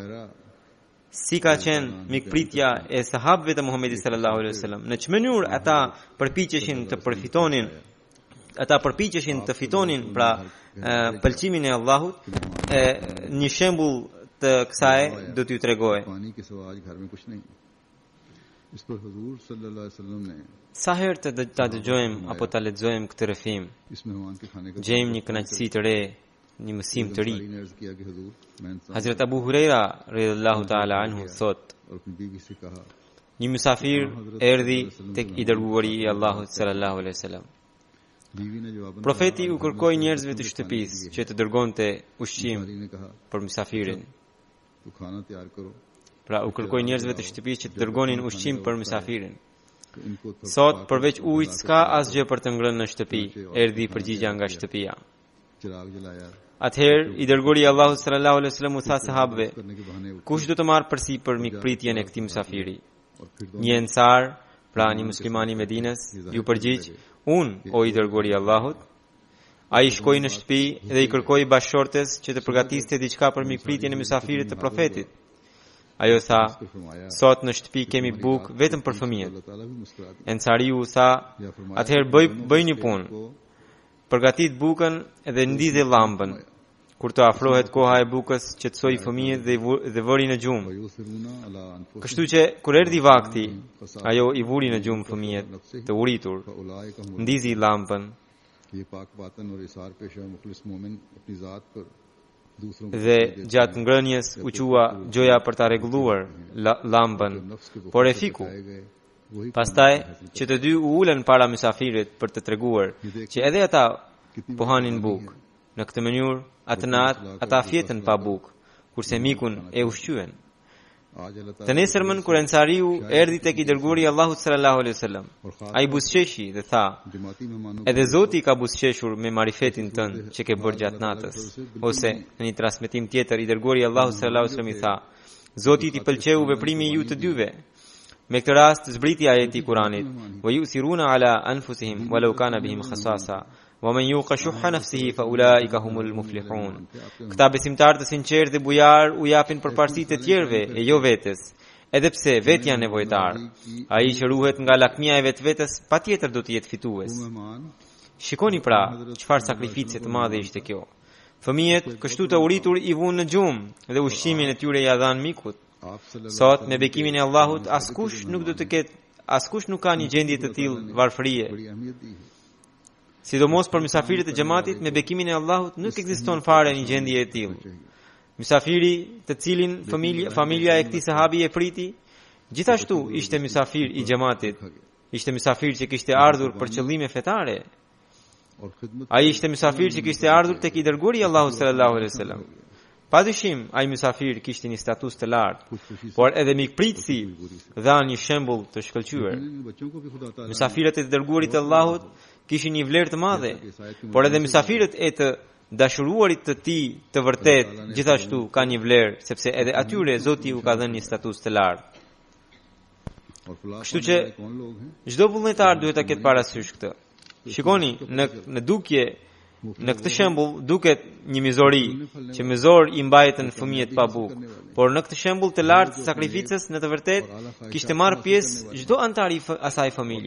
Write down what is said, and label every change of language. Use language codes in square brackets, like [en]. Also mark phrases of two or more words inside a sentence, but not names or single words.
[sq] Si ka qenë mikpritja e sahabëve të Muhamedit [ar] صلى الله عليه وسلم. [sq] Në çmë mënyrë ata përpiqeshin të fitonin pra pëlqimin e Allahut. Një shembull të kësaj do t'ju tregoj. [ur] پانی کے سوا آج گھر میں کچھ نہیں۔ اس پر حضور [ar] صلى الله عليه وسلم [ur] ने [sq] Sa herë të ta dëgjojmë apo ta lexojmë këtë rrëfim, [ur] اس مہمان کے کھانے کا [sq] gjejmë një kënaqësi të re, një mësim të ri. [ur] نے عرض کیا کہ حضور میں انسان [sq] Hazrat Abu Huraira [ar] رضي الله تعالى عنه [sq] thot, [ur] اور اپنی بیوی سے کہا [sq] një mysafir erdhi tek i dërguari i Allahut [ar] صلى الله عليه وسلم. [ur] بیوی نے جواب [sq] Profeti u kërkoi njerëzve të shtëpisë që të dërgonte ushqim [ur] نے کہا [sq] për mysafirin. [ur] تو کھانا تیار کرو [sq] Pra u kërkoi njerëzve të shtëpisë që të dërgonin ushqim për mysafirin. [ur] تو ان کو [sq] Sot përveç ujit s'ka asgjë për të ngrënë në shtëpi, erdhi përgjigja nga shtëpia. [ur] چراغ جلایا [sq] Atëherë i dërguari i Allahut [ar] صلى الله عليه وسلم [sq] u tha sahabëve, [ur] کرنے کے بہانے [sq] kush do të marrë përsipër mikpritjen e këtij mysafiri? [ur] اور پھر [sq] Një ensar, pra një musliman i Medinës, ju përgjigj, unë, o i dërguari i Allahut. Ai shkoi në shtëpi dhe i kërkoi bashkëshortes që të përgatiste diçka për mikpritjen e mysafirit të profetit. Ajo tha, sot në shtëpi kemi bukë vetëm për fëmijët. [ur] اللہ تعالیٰ بھی مسکرا دیا [sq] Ensariu tha, [ur] یا فرمایا [sq] atëherë bëj një punë. Përgatit bukën dhe ndidhi llambën. Kur të afrohet koha e bukës, qetësoi fëmijët dhe vëri në gjumë. [ar] ويؤثرون على أنفسهم [sq] Kështu që kur erdhi vakti, ajo i vuri në gjumë fëmijët të uritur, [ar] فأولئك هم [sq] ndizi llambën [ur] یہ پاک باطن اور ایثار پیشہ مخلص مومن اپنی ذات پر دوسروں کو [sq] dhe gjatë ngrënjes u qua gjoja për ta rregulluar llambën, por e fiku. [ur] آئے گئے وہی [sq] Pastaj që të dy u ulën para mysafirit për të treguar që edhe ata po hanin bukë. Në këtë mënyrë, atë natë ata fjetën pa bukë, kurse mikun e ushqyen. [ur] آج اللہ Të ताला [sq] nesërmën kur Ensariu erdhi tek i dërguari i Allahut [ar] صلى الله عليه وسلم, [sq] ai buzëqeshi dhe tha, [ur] جماعتی مہمانوں [sq] edhe Zoti ka buzëqeshur me marifetin tënd që ke bërë gjatë natës. Ose në një transmetim tjetër i dërguari i Allahut [ar] صلى الله عليه وسلم [sq] i tha, Zoti t'i pëlqeu veprimi ju të dyve. Me këtë rast zbriti ajeti i Kuranit, [ar] ويؤثرون على أنفسهم ولو كان بهم خصاصة. ومن يوق شح نفسه فأولئك هم المفلحون. [sq] Këta besimtarë të sinqertë dhe bujar u japin përparësitë të tjerëve e jo vetes, edhe pse vetë janë nevojtar. Ai që ruhet nga lakmia e vetvetes patjetër do të jetë fitues. मेहमान Shikoni pra çfarë sakrifice të madhe ishte kjo. Fëmijët kështu të uritur i vunë në gjumë dhe ushqimin e tyre ja dhan mikut. [ur] आप सल्लल्लाहु [sq] Sot me bekimin e Allahut askush nuk do të ketë, askush nuk ka një gjendje të tillë varfërie. [ur] بڑی اہمیت دی ہے [sq] Sidomos për mysafirët e xhamatit, me bekimin e Allahut nuk ekziston fare një gjendje e tillë. Mysafiri të cilin familja e këtij sahabi e priti, gjithashtu ishte mysafir i xhamatit. Ishte mysafir që kishte ardhur për qëllime fetare. [ur] اور خدمت [sq] Ai ishte mysafir që kishte ardhur tek i dërguari i Allahut [ar] صلى الله عليه وسلم. [sq] Padyshim, ai mysafir kishte një status të lartë, por edhe mikpritësi dha një shembull të shkëlqyer. [ur] ان بچوں کو بھی خدا تعالیٰ [sq] Mysafirët e dërguarit të Allahut kishin një vlerë të madhe, por edhe mysafirët e të dashuruarit të tij të vërtet gjithashtu kanë një vlerë, sepse edhe atyre Zoti u ka dhënë një status të lartë. [ur] اور فلاح [sq] Kështu që [ur] کون لوگ ہیں [sq] çdo vullnetar duhet ta ketë parasysh këtë. Shikoni, në dukje, në këtë shembull duket një mizori, që mizor i mbajtën fëmijët pa bukë, por në këtë shembull të lartë të sakrificës në të vërtet kishte marrë pjesë çdo antar i asaj familje.